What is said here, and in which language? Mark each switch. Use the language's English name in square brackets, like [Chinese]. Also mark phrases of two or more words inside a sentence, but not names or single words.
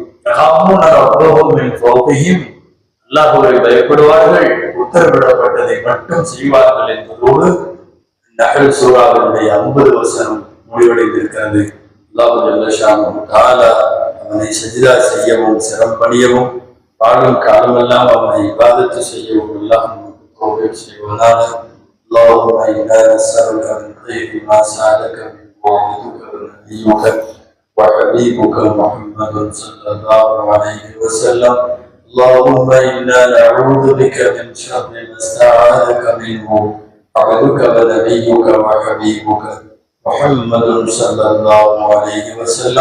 [Tamil] அல்லாஹ்வை பயப்படுவார்கள், உத்தரவிடப்பட்டதை மட்டும் செய்வார்கள் என்பதோடு நஹல் சூராவினுடைய 50 வசனம் முடிவடைந்திருக்கிறது. அல்லாஹ் [Arabic] جل شأنه تعالى [Tamil] அவனை சஜ்தா செய்யவும் சிரம்பணியவும் வாழும் காலமெல்லாம் அவனை இபாதத்து செய்யவும் எல்லாம் நமக்கு தௌஃபீக் செய்வானாக. [Arabic] اللهم إنا نسألك من خير ما سألك منه عبدك ونبيك وحبيبك محمد صلى الله عليه وسلم. اللهم إنا نعوذ بك من شر ما استعاذك منه عبدك ونبيك وحبيبك محمد صلى الله عليه وسلم.